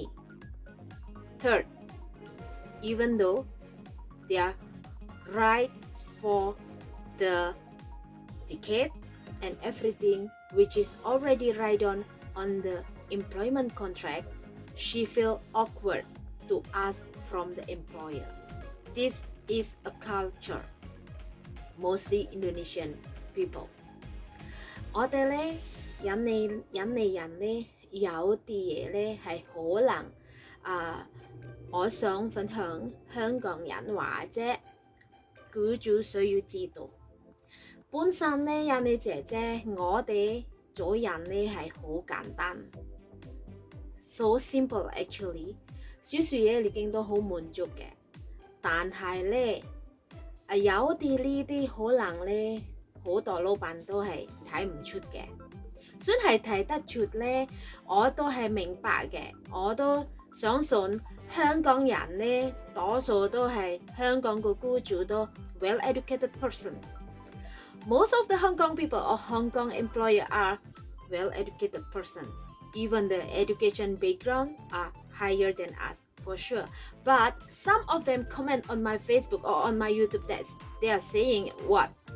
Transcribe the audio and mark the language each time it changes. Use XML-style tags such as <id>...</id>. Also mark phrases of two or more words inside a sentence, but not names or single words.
<en>Third, even though they are right for the ticket and everything which is already right on the employment contract, she feel awkward to ask from the employer. This is a culture, mostly Indonesian people.</en> <yue>我哋咧印尼人咧有啲嘢咧係可能我想分享香港人或者僱主需要知道。本身咧印尼姐姐，我哋做人咧係好簡單 ，</yue> <en>so simple actually，</en> <yue>少少嘢已經都好滿足嘅。但係咧有啲呢啲可能咧，好多老闆都係睇唔出嘅。算係睇得出咧，我都係明白嘅，我都相信香港人咧，多數都係香港個僱主都</yue> <en>well-educated person. Most of the Hong Kong people or Hong Kong employer are well-educated person. Even the education background are higher than us, for sure. But some of them comment on my Facebook or on my YouTube that they are saying what?</en>